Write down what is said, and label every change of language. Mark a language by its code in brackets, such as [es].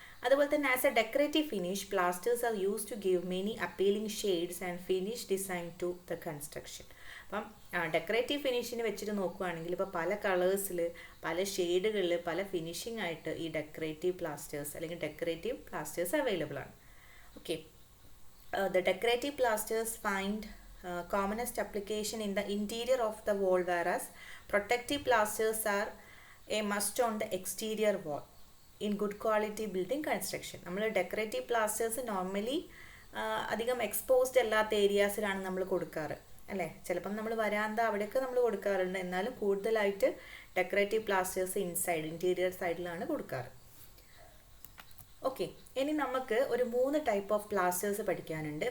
[en] അതുപോലെ തന്നെ as a decorative finish plasters are use to give many appealing shades and finish design to the construction. [ml] അപ്പം decorative ഫിനിഷിന് വെച്ചിട്ട് നോക്കുകയാണെങ്കിൽ ഇപ്പോൾ പല കളേഴ്സിൽ, പല ഷെയ്ഡുകളിൽ, പല ഫിനിഷിംഗ് ആയിട്ട് ഈ ഡെക്കറേറ്റീവ് പ്ലാസ്റ്റേഴ്സ് അല്ലെങ്കിൽ ഡെക്കറേറ്റീവ് പ്ലാസ്റ്റേഴ്സ് അവൈലബിൾ ആണ്. [en] Okay, the decorative plasters find commonest application in the interior of the wall, whereas protective plasters are a must on the exterior wall in good quality building construction. [ml] നമ്മൾ decorative plasters normally അധികം exposed അല്ലാത്ത ഏരിയാസിലാണ് നമ്മൾ കൊടുക്കാറ് അല്ലേ. ചിലപ്പം നമ്മൾ വരാന്ത അവിടെയൊക്കെ നമ്മൾ കൊടുക്കാറുണ്ട്, എന്നാലും കൂടുതലായിട്ട് ഡെക്കറേറ്റീവ് പ്ലാസ്റ്റേഴ്സ് ഇൻറ്റീരിയർ സൈഡിലാണ് കൊടുക്കാറ്. ഓക്കെ, ഇനി നമുക്ക് ഒരു 3 ടൈപ്പ് ഓഫ് പ്ലാസ്റ്റേഴ്സ് പഠിക്കാനുണ്ട്.